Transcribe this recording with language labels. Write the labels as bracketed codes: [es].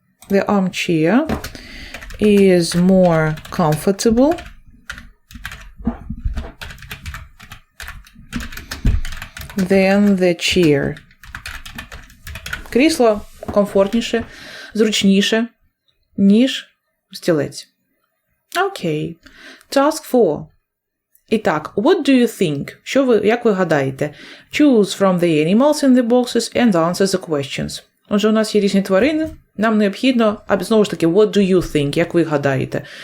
[en] The armchair is more comfortable than the chair. [uk] Крісло комфортніше, зручніше, ніж стілець. [en] Окей. Task 4. [uk] І так, [en] what do you think? [uk] Як ви гадаєте? [en] Choose from the animals in the boxes and answer the questions. [uk] Отже, у нас є різні тварини. Нам необхідно, а знову ж таки, [en] what do you think? [uk] Як ви гадаєте?